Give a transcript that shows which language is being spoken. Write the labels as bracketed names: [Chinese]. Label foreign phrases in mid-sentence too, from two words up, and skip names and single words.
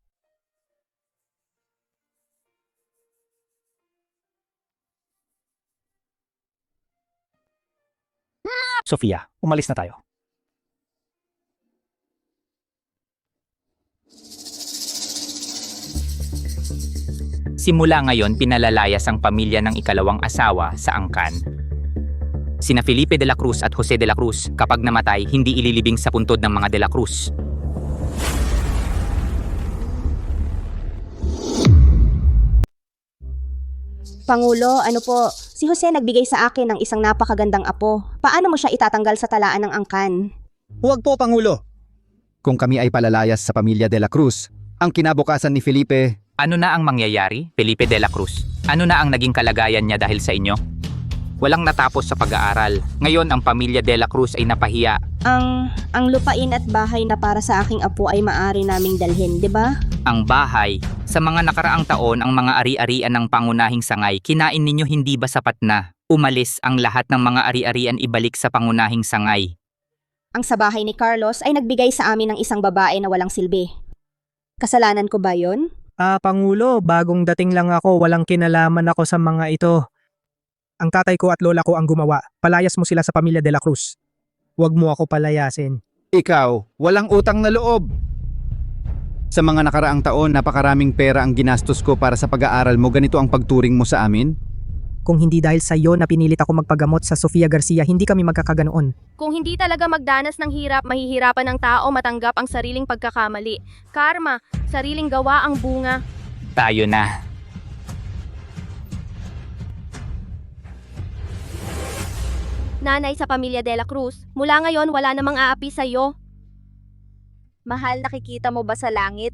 [Filipino] Sofia, umalis na tayo. Simula ngayon, pinalalayas ang pamilya ng ikalawang asawa sa angkan. Sina Felipe de la Cruz at Jose de la Cruz, kapag namatay, hindi ililibing sa puntod ng mga de la Cruz. Pangulo, ano po, si Jose nagbigay sa akin ng isang napakagandang apo. Paano mo siya itatanggal sa talaan ng angkan? Huwag po, Pangulo. Kung kami ay palalayas sa pamilya de la Cruz, ang kinabukasan ni Felipe... Ano na ang mangyayari, Felipe de la Cruz? Ano na ang naging kalagayan niya dahil sa inyo? Walang natapos sa pag-aaral. Ngayon, ang pamilya de la Cruz ay napahiya. Ang lupain at bahay na para sa aking apo ay maaari naming dalhin, di ba? Ang bahay. Sa mga nakaraang taon, ang mga ari-arian ng pangunahing sangay, kinain ninyo hindi ba sapat na? Umalis ang lahat ng mga ari-arian ibalik sa pangunahing sangay. Ang sa bahay ni Carlos ay nagbigay sa amin ng isang babae na walang silbi. Kasalanan ko ba yon? Pangulo, bagong dating lang ako, walang kinalaman ako sa mga ito. Ang tatay ko at lola ko ang gumawa. Palayas mo sila sa pamilya de la Cruz. Huwag mo ako palayasin. Ikaw, walang utang na loob. Sa mga nakaraang taon, napakaraming pera ang ginastos ko para sa pag-aaral mo. Ganito ang pagturing mo sa amin? Kung hindi dahil sa iyo na pinilit ako magpagamot sa Sofia Garcia, hindi kami magkakaganoon. Kung hindi talaga magdanas ng hirap, mahihirapan ng tao matanggap ang sariling pagkakamali. Karma, sariling gawa ang bunga. Tayo na. Nanay sa pamilya de la Cruz, mula ngayon wala namang aapi sa iyo. Mahal, nakikita mo ba sa langit?